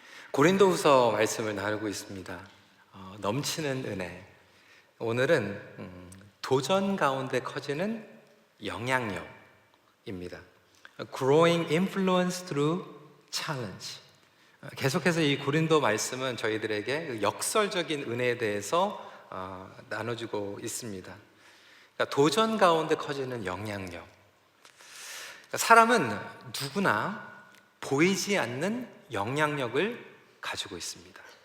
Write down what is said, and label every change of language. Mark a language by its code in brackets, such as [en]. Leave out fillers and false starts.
[ko] 고린도후서 말씀을 나누고 있습니다. 넘치는 은혜. 오늘은 도전 가운데 커지는 영향력입니다. [en] Growing influence through challenge. [ko] 계속해서 이 고린도 말씀은 저희들에게 그 역설적인 은혜에 대해서 나눠주고 있습니다. 그러니까 도전 가운데 커지는 영향력. 사람은 누구나 보이지 않는 영향력을 가지고 있습니다.